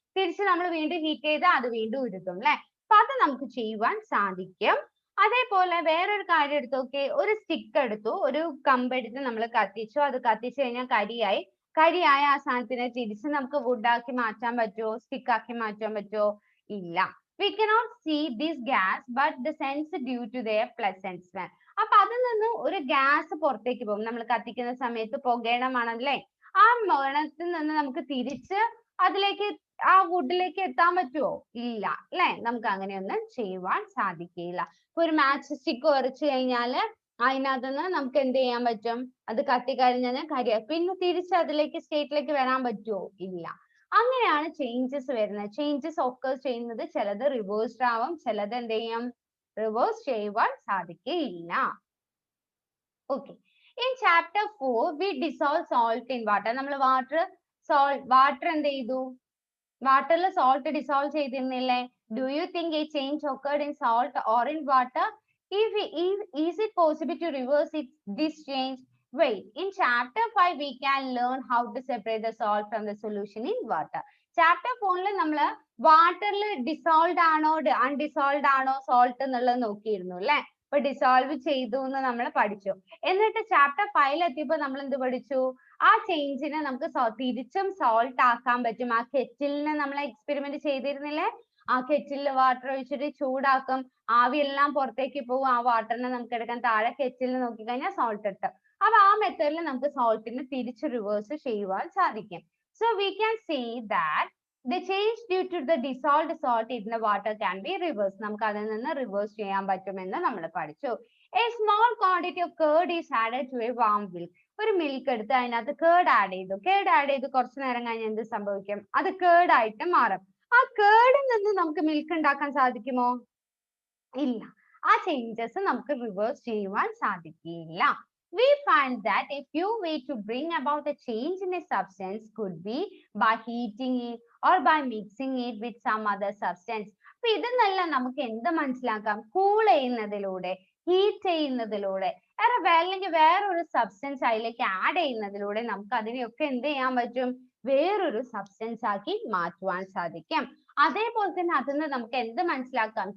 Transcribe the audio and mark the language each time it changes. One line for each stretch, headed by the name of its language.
Malayalam: തിരിച്ച് നമ്മൾ വീണ്ടും ഹീറ്റ് ചെയ്ത് അത് വീണ്ടും ഉരുകും അല്ലെ. അപ്പൊ അത് നമുക്ക് ചെയ്യുവാൻ സാധിക്കും. അതേപോലെ വേറൊരു കാര്യം എടുത്തു നോക്കിയേ. ഒരു സ്റ്റിക്ക് എടുത്തു, ഒരു കമ്പ് എടുത്ത് നമ്മൾ കത്തിച്ചു. അത് കത്തിച്ചു കഴിഞ്ഞാൽ കരിയായ ആ സാധനത്തിനെ തിരിച്ച് നമുക്ക് വുഡ് ആക്കി മാറ്റാൻ പറ്റുമോ? സ്റ്റിക്ക് ആക്കി മാറ്റാൻ പറ്റുമോ? ഇല്ല.
English: We cannot see this gas but the sense due to their pleasant smell.
Malayalam: അപ്പൊ അതിൽ നിന്ന് ഒരു ഗ്യാസ് പുറത്തേക്ക് പോകും. നമ്മൾ കത്തിക്കുന്ന സമയത്ത് പുകയുടെ മണല്ലേ, ആ മണത്തിൽ നിന്ന് നമുക്ക് തിരിച്ച് അതിലേക്ക് ആ വുഡിലേക്ക് എത്താൻ പറ്റുമോ? ഇല്ല അല്ലെ. നമുക്ക് അങ്ങനെയൊന്നും ചെയ്യുവാൻ സാധിക്കില്ല. ഇപ്പൊ ഒരു മാച്ച് സ്റ്റിക്ക് ഉരച്ചു കഴിഞ്ഞാല് അതിനകത്തുനിന്ന് നമുക്ക് എന്ത് ചെയ്യാൻ പറ്റും? അത് കത്തിക്കഴിഞ്ഞാൽ പിന്നെ തിരിച്ച് അതിലേക്ക് സ്റ്റേറ്റിലേക്ക് വരാൻ പറ്റുമോ? ഇല്ല. അങ്ങനെയാണ് ചേഞ്ചസ് വരുന്നത്. ചേഞ്ചസ് ഒക്കെ ചെയ്യുന്നത് ചിലത് റിവേഴ്സ്ഡ് ആവും, ചിലത് എന്ത് ചെയ്യും? റിവേഴ്സ് ചെയ്യുവാൻ സാധിക്കില്ല. Okay,
English: in chapter 4 we dissolve salt in water.
Malayalam: നമ്മൾ വാട്ടർ എന്ത് ചെയ്തു? വാട്ടറിൽ salt dissolve ചെയ്തിരുന്നില്ലേ?
English: Do you think a change occurred in salt or in water? Is it possible to reverse this change? Wait, in chapter 5 we can learn how to separate the salt from the solution in water.
Malayalam: Chapter 4 നമ്മൾ വാട്ടറിൽ dissolve ആണോ അൺഡിസോൾവ് ആണോ salt എന്നുള്ളത് നോക്കിയിരുന്നു അല്ലെ. അപ്പൊ dissolve ചെയ്തു എന്ന് നമ്മൾ പഠിച്ചു. എന്നിട്ട് ചാപ്റ്റർ 5 എത്തിയപ്പോൾ നമ്മൾ എന്ത് പഠിച്ചു? ആ ചേഞ്ചിനെ നമുക്ക് തിരിച്ചും സോൾട്ട് ആക്കാൻ പറ്റും. ആ കെറ്റിലിനെ നമ്മൾ എക്സ്പെരിമെന്റ് ചെയ്തിരുന്നില്ലേ? ആ കെറ്റിലിൽ വാട്ടർ ഒഴിച്ചിട്ട് ചൂടാക്കും, ആവിയെല്ലാം പുറത്തേക്ക് പോകും, ആ വാട്ടറിനെ നമുക്ക് എടുക്കാൻ താഴെ കെറ്റിലിൽ നോക്കിക്കഴിഞ്ഞാൽ സോൾട്ട് ഇട്ട്. അപ്പൊ ആ മെത്തേഡിൽ നമുക്ക് സോൾട്ടിനെ തിരിച്ച് റിവേഴ്സ് ചെയ്യുവാൻ സാധിക്കും.
English: So we can say that the change due to the dissolved salt in the water can be reversed.
Malayalam: നമുക്ക് അതിൽ നിന്ന് റിവേഴ്സ് ചെയ്യാൻ പറ്റുമെന്ന് നമ്മൾ പഠിച്ചു.
English: A small quantity of curd is added to a warm milk.
Malayalam: ഒരു മിൽക്ക് എടുത്ത് അതിനകത്ത് കേർഡ് ആഡ് ചെയ്തു. കേർഡ് ആഡ് ചെയ്ത് കുറച്ച് നേരം കഴിഞ്ഞ് എന്ത് സംഭവിക്കും? അത് കേർഡ് ആയിട്ട് മാറും. ആ കേർഡിൽ നിന്ന് നമുക്ക് മിൽക്ക് ഉണ്ടാക്കാൻ സാധിക്കുമോ? ഇല്ല. ആ ചേഞ്ചസ് നമുക്ക് റിവേഴ്സ് ചെയ്യുവാൻ സാധിക്കില്ല.
English: We find that a few ways to bring about a change in a substance could be by heating it or by mixing it with some other substance.
Malayalam: അപ്പൊ ഇതെന്നെല്ലാം നമുക്ക് എന്ത് മനസ്സിലാക്കാം? കൂൾ ചെയ്യുന്നതിലൂടെ, ഹീറ്റ് ചെയ്യുന്നതിലൂടെ, അല്ലെങ്കിൽ വേറൊരു സബ്സ്റ്റൻസ് അതിലേക്ക് ആഡ് ചെയ്യുന്നതിലൂടെ നമുക്ക് അതിനെയൊക്കെ എന്ത് ചെയ്യാൻ പറ്റും? വേറൊരു സബ്സ്റ്റൻസ് ആക്കി മാറ്റുവാൻ സാധിക്കും. അതേപോലെ തന്നെ അതിന് നമുക്ക് എന്ത് മനസ്സിലാക്കാം?